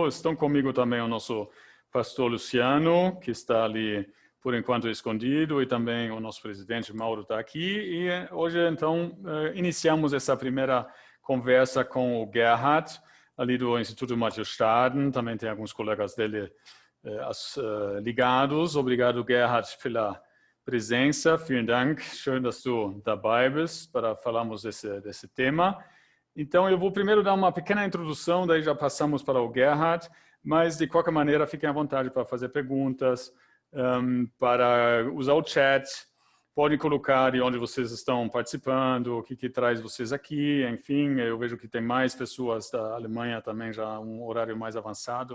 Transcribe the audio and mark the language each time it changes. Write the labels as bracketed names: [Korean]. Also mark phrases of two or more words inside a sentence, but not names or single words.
[Portuguese] Estão comigo também o nosso pastor Luciano, que está ali por enquanto escondido, e também o nosso presidente Mauro está aqui. E hoje, então, iniciamos essa primeira conversa com o Gerhard, ali do Instituto Matthias Staden. Também tem alguns colegas dele ligados. Obrigado, Gerhard, pela presença. [German] Vielen Dank. Schön, dass du dabei bist [Portuguese] para falarmos desse tema. Então, eu vou primeiro dar uma pequena introdução, daí já passamos para o Gerhard, mas de qualquer maneira, fiquem à vontade para fazer perguntas, para usar o chat, podem colocar de onde vocês estão participando, o que traz vocês aqui, enfim, eu vejo que tem mais pessoas da Alemanha também, já um horário mais avançado.